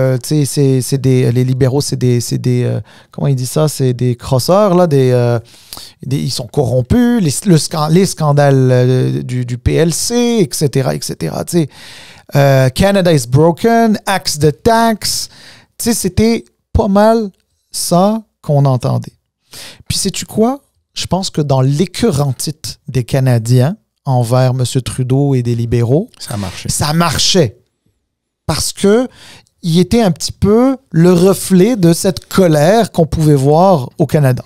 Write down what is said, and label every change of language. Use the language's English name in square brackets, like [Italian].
[French] Les libéraux, c'est des comment il dit ça? C'est des crosseurs, là, ils sont corrompus, les scandales du PLC, etc., etc. [English] Canada is broken, axe the tax. [French] C'était pas mal ça qu'on entendait. Puis sais-tu quoi? Je pense que dans l'écœurantite des Canadiens envers M. Trudeau et des libéraux, ça marchait. Parce que il était un petit peu le reflet de cette colère qu'on pouvait voir au Canada.